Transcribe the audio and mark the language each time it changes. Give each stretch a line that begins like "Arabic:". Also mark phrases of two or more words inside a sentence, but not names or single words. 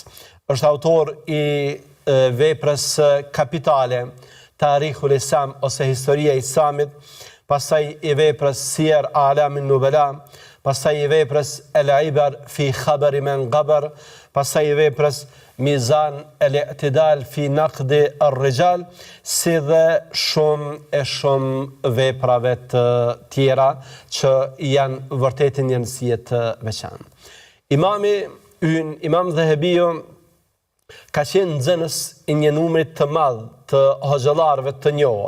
Albanian: Është autor i veprës kapitale, Tarihul Islam ose Historia e Islamit, pastaj i veprës Siyer A'lamin Nubala, pastaj i veprës El-Ibar fi Khabari Man Gabar, pastaj i veprës Mizan el-i'tidal fi naqdi ar-rijal, si dhe shumë veprave të tjera që janë vërtet një rëndësie të veçantë. Imam Dhahabiu ka qenë nxënës i një numrit të madh të hoxhallarëve të njohur.